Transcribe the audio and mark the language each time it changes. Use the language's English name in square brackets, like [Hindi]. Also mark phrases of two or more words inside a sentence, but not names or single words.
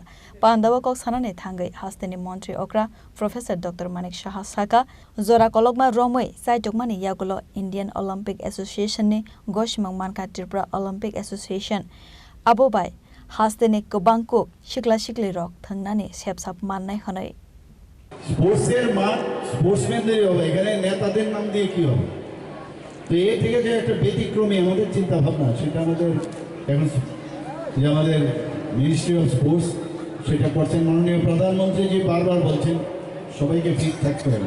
[Kok Borok] Pandawa kok sanane thangai hastini Montri Okra Professor Dr. Manik Shah saka zora kologma romoi saitokmani yagulo Indian Olympic Association ni goshmang manka Tripura Olympic Association. Abobai hastini kubangku shikla shikli rok thangnani sepsap mannai honoi. [Bangla] স্পোর্টসের মাঠ স্পোর্টসম্যানদেরই হবে, এখানে নেতাদের নাম দিয়ে কি হবে? তো এই থেকে যে একটা ব্যতিক্রমী আমাদের চিন্তা ভাবনা, সেটা আমাদের এখন যে আমাদের [English] ministry of sports [Bangla] সেটা করছেন। মাননীয় প্রধানমন্ত্রী যে বারবার বলছেন সবাইকে ফিট থাকতে হবে।